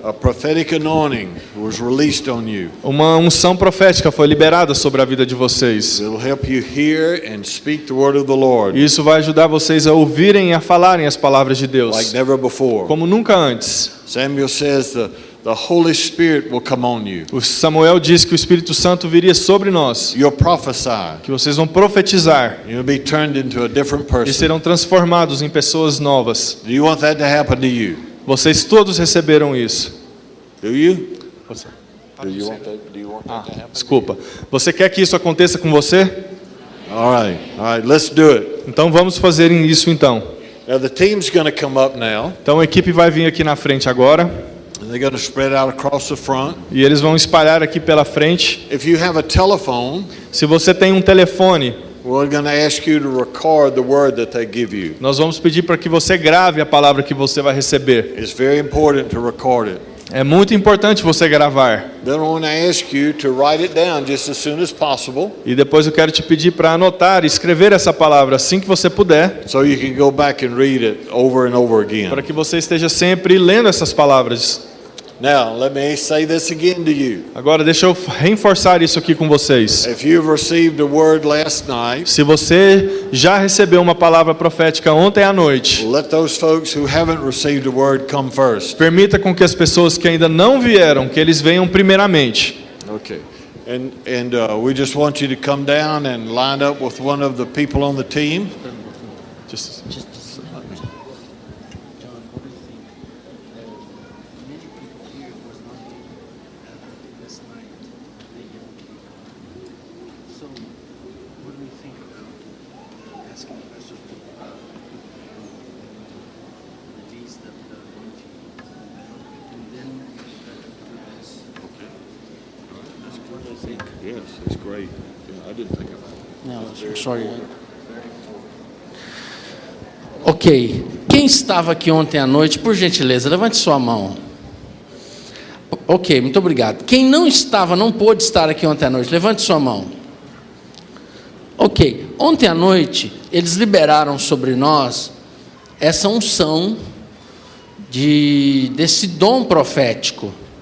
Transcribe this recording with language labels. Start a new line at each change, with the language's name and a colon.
English: a prophetic anointing was released on you.
Portuguese: uma unção profética foi liberada sobre a vida de vocês.
English: It'll help you hear and speak the word of the Lord
Portuguese: E isso vai ajudar vocês a ouvirem e a falarem as palavras de Deus,
English: like never before.
Portuguese: como nunca antes.
English: Samuel says the Holy Spirit will come on you.
Portuguese: O Samuel diz que o Espírito Santo viria sobre nós,
English: You'll prophesy.
Portuguese: que vocês vão profetizar
English: You'll be turned into a different
Portuguese: e
English: person.
Portuguese: serão transformados em pessoas novas.
English: Do you want that to happen to you?
Portuguese: Vocês todos receberam isso.
English: Do you? Do you want that to happen?
Portuguese: Desculpa. Você quer que isso aconteça com você?
English: All right, let's do it.
Portuguese: Então vamos fazer isso então.
English: Now the team's going to come up now.
Portuguese: Então a equipe vai vir aqui na frente agora.
English: And they're going to spread out across the front.
Portuguese: E eles vão espalhar aqui pela frente.
English: If you have a telephone,
Portuguese: se você tem um telefone,
English: we're going to ask you to record the word that they give you.
Portuguese: Nós vamos pedir para que você grave a palavra que você vai receber.
English: It's very important to record it.
Portuguese: É muito importante você gravar.
English: Then I want to ask you to write it down just as soon as possible.
Portuguese: E depois eu quero te pedir para anotar e escrever essa palavra assim que você puder.
English: So you can go back and read it over and over again.
Portuguese: Para que você esteja sempre lendo essas palavras.
English: Now, let me say this again to you.
Portuguese: Agora deixa eu reforçar isso aqui com vocês.
English: If you've received a word last night,
Portuguese: se você já recebeu uma palavra profética ontem à noite,
English: let those folks who haven't received a word come first.
Portuguese: Permita com que as pessoas que ainda não vieram, que eles venham primeiramente.
English: Okay. And we just want you to come down and line up with one of the people on the team. Just Yes, it's great. Yeah, I didn't think of that. No, I'm sorry. Ok.
Portuguese: Quem estava aqui ontem à noite, por gentileza, levante sua mão. Ok, muito obrigado. Quem não estava, não pôde estar aqui ontem à noite, levante sua mão. Ok. Ontem à noite, eles liberaram sobre nós essa unção desse dom profético.